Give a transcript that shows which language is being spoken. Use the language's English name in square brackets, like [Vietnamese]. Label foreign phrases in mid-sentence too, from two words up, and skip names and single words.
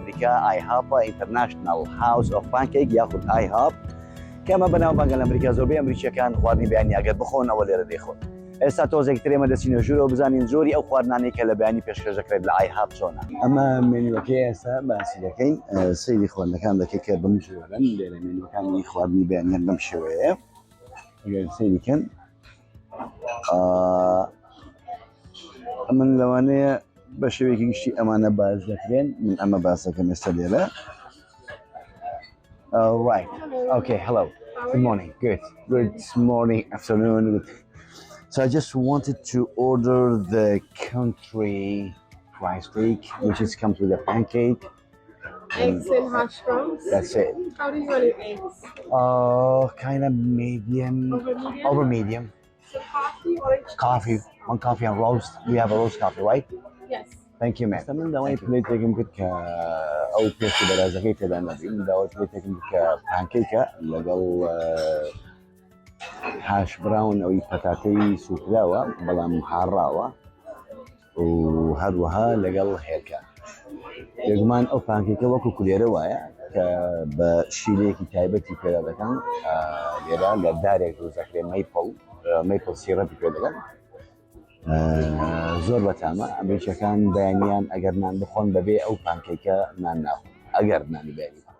[Central Kurdish] ئەمریکا IHOP International House of Pancake یاخود IHOP کە ئەمە بەناوبانگە لە ئەمریکا زۆربەی ئەمریکیەکان خواردنی بیانی ئەگەر بخۆن ئەوە لێرە دەیخۆن ئێستا تۆزێک ترێمە دەچینە ژوورەوە بزانین زۆری ئەو خواردنانەی کە لە بیانی پێشکەش دەکرێت لە IHOP چۆنە ئەمە مێنوەکەی ئێستا باسی دەکەین سەیری خواردنەکان دەکەی کە بەم ژوورن لێرە مێنوەکانی خواردنی بیانیان بەم شێوەیە ئەگەر سەیریکەن من لەوانەیە بە شێوەیەکی گشتی ئەمانە باز دەکرێن من ئەمە باسەکەم ئێستا لێرە [English] right okay hello good morning good morning afternoon so I just wanted to order the country fried steak which is comes with a pancake eggs and hash browns. That's it. How do you want your eggs? Kind of medium over medium So coffee, one coffee and roast. We have a roast coffee, right? yes. Thank you, ma'am. [Central Kurdish] من داوای پلیتێکم کرد کە ئەو پێستی بەرازەکەی تێدا نەبی من داوای پلیتێکم کە پانکیکە لەگەڵ [English] hash brown [Central Kurdish] ئەوی پەتاتەی سوکراوە بەڵام هاڕاوە و هەروەها لەگەڵ هێرکە یەکمان ئەو پانکیکە وەکو کولێرە وایە کە بە شیرێکی تایبەتی پێدا دەکەن لێرە لە دارێک دروستەکرێت [English] maple syrup [Central Kurdish] پێ دەکەن زۆر بەتامە ئەمریکیەکان بەیانیان ئەگەر نان بخۆن بەبێ ئەو پانکیکە نان ناخۆن ئەگەر نانی بەیانی